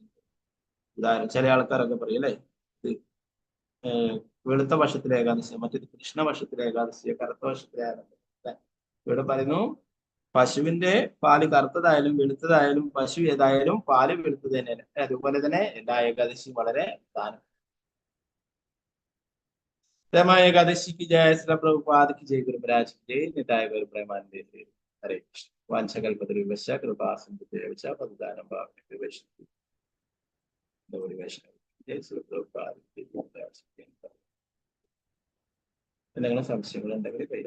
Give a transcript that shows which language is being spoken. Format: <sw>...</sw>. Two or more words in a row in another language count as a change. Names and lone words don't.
<ml>ഉദാഹരണം, ചില ആൾക്കാരൊക്കെ പറയും അല്ലെ, വെളുത്ത പക്ഷത്തിലെ ഏകാദശി, മറ്റേത് കൃഷ്ണപക്ഷത്തിലെ ഏകാദശിയെ കറുത്ത പക്ഷത്തിലെ ഏകാദശി. ഇവിടെ പറയുന്നു, പശുവിന്റെ പാല് കറുത്തതായാലും വെളുത്തതായാലും പശു ഏതായാലും പാല് വെളുത്തത് തന്നെയാണ്. അതുപോലെ തന്നെ എല്ലാ ഏകാദശിയും വളരെ പ്രധാനം. രമാ ഏകാദശിക്ക് ജയ ശ്രീ പ്രഭുപാദ്</ml> <hi>की जय गुरु महाराज की जय</hi> <sa>निताय गौर प्रेमानंदे हरे कृष्ण वांछकल्पतरुभ्यश्च कृपा सिन्धुभ्यश्च पतितानां पावनेभ्यो वैष्णवेभ्यो</sa> <hi>जय श्री प्रभुपाद की जय.</hi> <ml>എന്തെങ്കിലും സംശയങ്ങൾ ഉണ്ടെങ്കിൽ</ml>